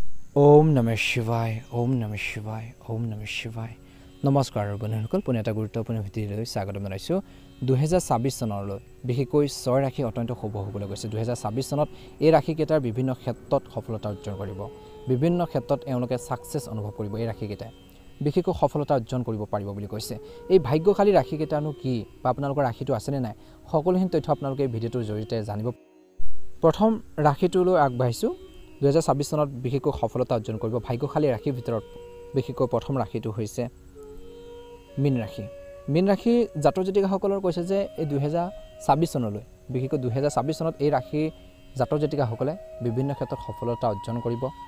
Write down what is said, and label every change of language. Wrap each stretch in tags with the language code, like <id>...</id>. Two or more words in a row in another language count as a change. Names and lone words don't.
<sa>ओम नमः शिवाय ओम नमः शिवाय ओम नमः शिवाय</sa> <as>नमस्कार বন্ধুসকল পুনে এটা গুৰুত্বপূৰ্ণ ভিডিঅ'লৈ স্বাগতম জনাইছো 2026 চনলৈ বিশেষকৈ 6 ৰাশি অত্যন্ত শুভ হ'বলৈ গৈছে 2026 চনত এই ৰাশি কেইটাৰ বিভিন্ন ক্ষেত্ৰত সফলতা অৰ্জন কৰিব বিভিন্ন ক্ষেত্ৰত এওঁলোকে সাকসেস অনুভৱ কৰিব এই ৰাশি কেইটা বিশেষকৈ সফলতা অৰ্জন কৰিব পাৰিব বুলি কৈছে এই ভাগ্যশালী ৰাশি কেইটানো কি বা আপোনালোকৰ ৰাশিটো আছে নে নাই সকলোখিনি তথ্য আপোনালোকে এই ভিডিঅ'টোৰ জৰিয়তে জানিব প্ৰথম ৰাশিটোলৈ আগবাঢ়িছো 2026 চনত বিশেষকৈ সফলতা অৰ্জন কৰিব ভাগ্যশালী ৰাশিৰ ভিতৰত বিশেষকৈ প্ৰথম ৰাশিটো হৈছে মীন ৰাশি জাতক জাতিকাসকলৰ কৈছে যে এই 2026 চনলৈ বিশেষকৈ 2026 চনত এই ৰাশি জাতক জাতিকাসকলে বিভিন্ন ক্ষেত্ৰত সফলতা অৰ্জন কৰিব</as>